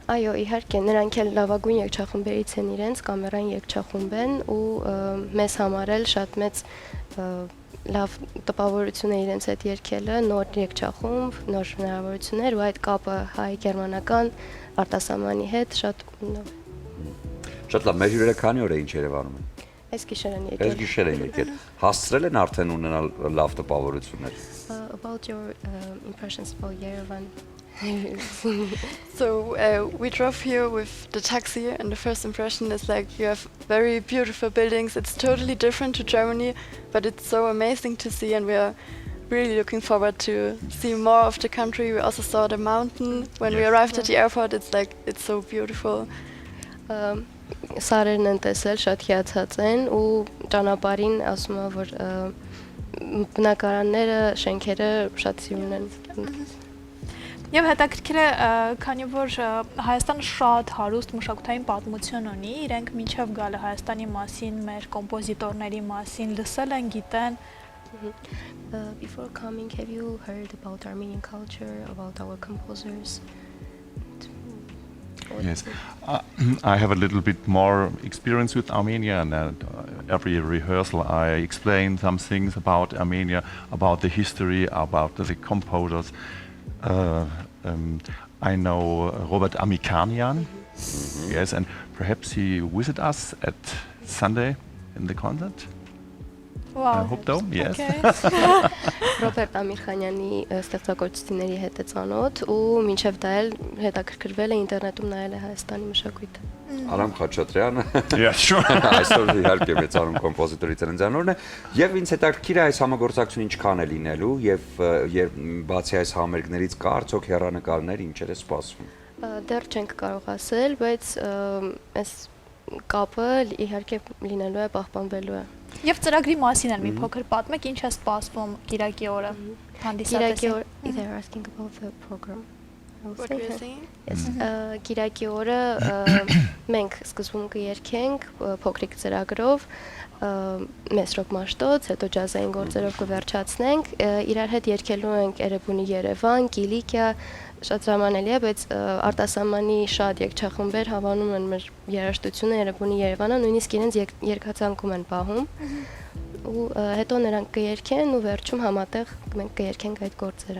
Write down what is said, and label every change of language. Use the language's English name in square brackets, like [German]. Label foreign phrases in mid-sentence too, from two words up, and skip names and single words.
[Armenian] Այո, իհարկե, նրանք էլ լավագույն երգչախմբերից են իրենց, կամերային երգչախումբ են ու մեզ համար էլ շատ մեծ լավ տպավորություն է իրենց հետ երգելը, նոր երգչախումբ, նոր հնարավորություններ ու այդ կապը հայ-գերմանական արտասահմանի հետ շատ լավ է։ Շատ լավ, մեր հյուրերը քանի օր էին Երևանում։ Այս գիշեր են Այս եկել։ գիշեր են եկել։ Հասցրել են արդեն ունենալ լավ տպավորություններ։ [English] About your impressions about Yerevan. So we drove here with the taxi, and the first impression is like you have very beautiful buildings. It's totally different to Germany, but it's so amazing to see, and we are really looking forward to see more of the country. We also saw the mountain when we Yes. arrived at the airport. It's so beautiful. [Armenian] Սարերն են տեսել, շատ հիացած են ու ճանապարհին ասում եմ, որ բնակարանները, շենքերը շատ սիրուն են։ Եվ հետաքրքիր է, քանի որ Հայաստանը շատ հարուստ մշակութային պատմություն ունի, իրենք մինչև գալը Հայաստանի մասին, մեր կոմպոզիտորների մասին լսել են, գիտեն։ [English] Before coming, have you heard about Armenian culture, about our composers? Yes, I have a little bit more experience with Armenia, and every rehearsal I explain some things about Armenia, about the history, about the composers. I know Robert Amikanian, yes, and perhaps he visit us at Sunday in the concert. I hope so, yes. [Armenian] Ռոբերտ Ամիրխանյանի ստեղծագործությունների հետ է ծանոթ ու մինչև դա էլ հետաքրքրվել է ինտերնետում նայել է Հայաստանի մշակույթը։ Արամ Խաչատրյանը [English] Yeah, sure. [Armenian] այսօր իհարկե մեծանուն կոմպոզիտորի ծննդյանորն է եւ ինձ հետաքրքիր է այս համագործակցությունը ինչքան է լինելու եւ բացի այս համերգներից կա արդյոք հեռանկարներ ինչեր է սպասվում։ Դեռ չենք կարող ասել, բայց այս կապը իհարկե լինելու է, պահպանվելու է։ Եւ ծրագրի մասին էլ մի փոքր պատմեք, ինչ է սպասվում Կիրակի օրը հանդիսատեսին։ [English] They're asking about the program. What we're saying? Yes. [Armenian] Կիրակի օրը մենք սկզբում կերքենք փոքրիկ ծրագրով մեսրոկ մաշտոց, հետո ջազային գործերով կվերջացնենք, իրար հետ երգելու ենք Էրեբունի Երևան, Կիլիկիա, շատ ժամանելի է, բայց արտասահմանի շատ երգչախմբեր հավանում են մեր երաժշտությունը Էրեբունի Երևանը, նույնիսկ իրենց երգացանկում են պահում։ Ու հետո նրանք կերքեն ու վերջում համատեղ մենք կերքենք այդ գործերը։